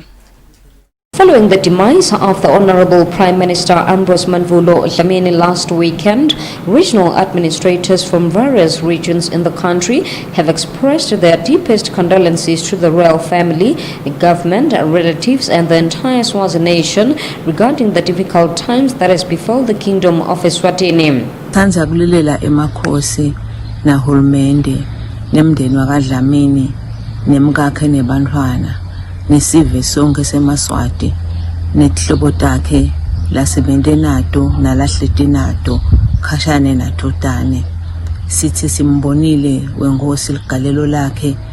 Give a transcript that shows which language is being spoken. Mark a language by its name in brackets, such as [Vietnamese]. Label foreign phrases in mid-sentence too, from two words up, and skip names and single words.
[English] Following the demise of the Honorable Prime Minister Ambrose Mandvulo Dlamini last weekend, regional administrators from various regions in the country have expressed their deepest condolences to the royal family, government, relatives and the entire Swazi nation regarding the difficult times that has befell the Kingdom of Eswatini. [Swati] Tanza kulilela emakhosi nahulumende nemndeni wakwaDlamini nemkakhe nebantwana nesive sonke semaswati nehlobo takhe lasebendenato nalahletinato khashane natotane sithi simbonile wenkosi ligalelo lakhe